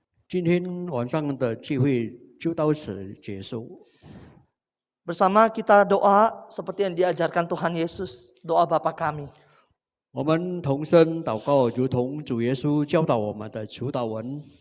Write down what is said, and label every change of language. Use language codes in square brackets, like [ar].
[zh] 今天晚上的聚会就到此结束。 [id] Bersama kita doa seperti yang diajarkan Tuhan Yesus, doa Bapa kami. [zh] 我们同声祷告，如同主耶稣教导我们的主祷文。